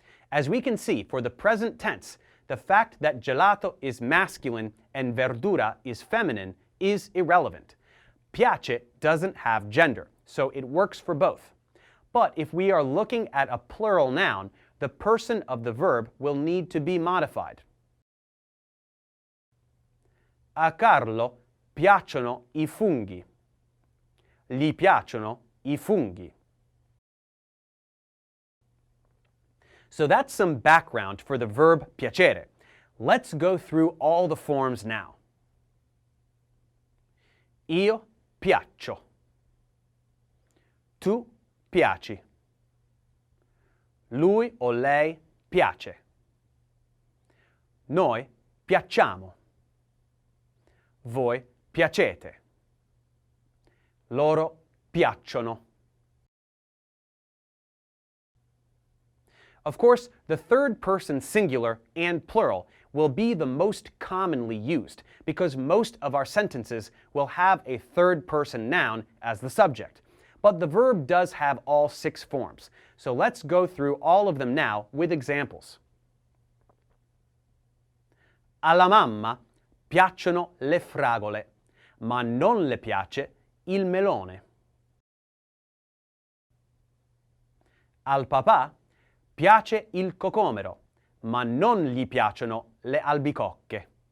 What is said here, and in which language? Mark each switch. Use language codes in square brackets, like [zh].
[en] As we can see, for the present tense, the fact that gelato is masculine and verdura is feminine is irrelevant. Piace doesn't have gender, so it works for both. But if we are looking at a plural noun, the person of the verb will need to be modified. [it] A Carlo piacciono I funghi. Gli piacciono I funghi. [en] So that's some background for the verb piacere. Let's go through all the forms now. [it] Io piaccio. Tu piaci. Lui o lei piace. Noi piacciamo. Voi piacete. Loro piacciono. [en] Of course, the third person singular and plural will be the most commonly used because most of our sentences will have a third person noun as the subject. But the verb does have all 6 forms, so let's go through all of them now with examples. [it] Alla mamma piacciono le fragole, ma non le piace il melone. Al papà piace il cocomero, ma non gli piacciono le albicocche.